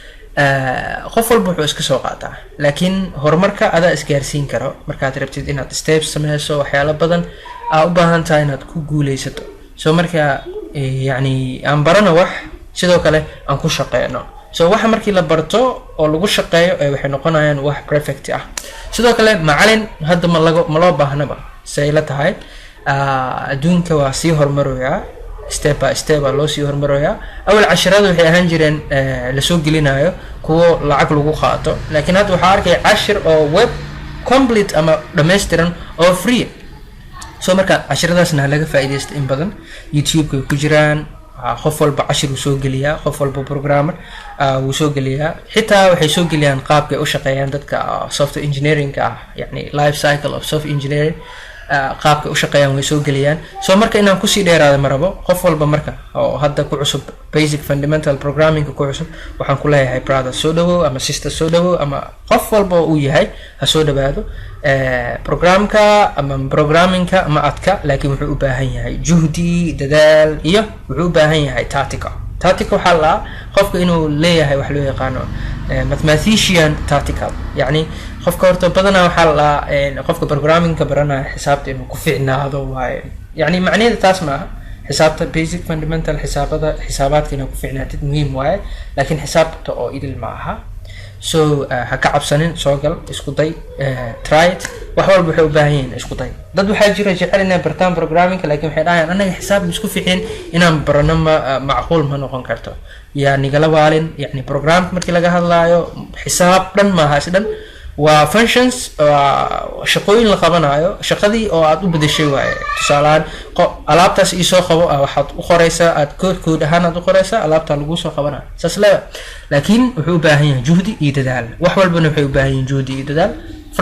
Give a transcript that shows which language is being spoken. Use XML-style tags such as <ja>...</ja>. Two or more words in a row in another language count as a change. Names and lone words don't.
<so>qof walba wuxuu iska soo qaataa laakiin horumarka adaa isgaarsiin karo markaad rabtid inaad steps sameyso waxyaalo badan aa u baahan tahay inaad ku guuleysato soo marka yacni aan barano wax sidoo kale aan ku shaqeyno soo waxa markii la barto oo lagu shaqeeyo waxay noqonayaan wax perfect ah sidoo kale macalin hadda ma loo baahnaba say la tahay adduunka waa sii horumaraya</so> <en>step by step</en> <so>loo sii hormaraya awal casharada waxay ahaan jireen la soo gelinayo kuwa lacag lagu qaato laakiin hadda waxa arkay cashir oo</so> <en>web complete</en> <so>ama dhameystiran oo free soo marka casharadaasna laga faa'iideysto in badan youtube-ka ku jiraan qof walba cashir uu soo geliyaa qof walba programmer uu soo geliyaa xitaa waxay soo geliyaan qaabka u shaqeeyaan dadka</so> <en>software engineering</en> <so>yani</so> <en>life cycle of software engineering</en> <so>qaabka u shaqeeyaan way soo geliyaan soo marka inaan ku sii dheeraado marabo qof walba marka oo hadda ku cusub</so> <en>basic fundamental programming</en> <so>ku cusub waxaan ku leeyahay brother soo dhawow ama sister soo dhawow ama qof walba uu yahay ha soo dhawaado programka ama programmingka ma adka laakiin wuxuu u baahan yahay juhdi dadaal iyo wuxuu u baahan yahay tactical waxaa la qofka inuu leeyahay wax loo yaqaano mathematician tactical yani qofka horta badanaa waxaa la qofka programmingka baranaya xisaabta inuu ku fiicnaado waaye yani macnaheedu taas ma aha xisaabta</so> <en>basic fundamental</en> <so>xisaabaadka inuu ku fiicnaatid muhiim waaye laakiin xisaabta oo idil ma aha so ha ka cabsanin soo gal isku day</so> <en>try it</en> <so>wax walba waxay u baahan yihiin isku day dad waxaa jira jecel inay bartaan programmingka laakiin waxay dhahayaan anaga xisaab isku fiicin inaan barano macquul ma noqon karto yaa nigala waalin yani programka markii laga hadlaayo xisaab dhan maaha isdhan waa functions shaqooyin la qabanayo shaqadii oo aad u bedeshay waaye tusaalehaan alaabtaas ii soo qabo waxaad u qoraysaa aad kood ahaan aad u qoraysaa alaabtaa lagu soo qabanayo saas leeyahay laakiin wuxuu u baahan yahay juhdi iyo dadaal wax walbana waxay u baahan yihiin juhdi iyo dadaal for</so>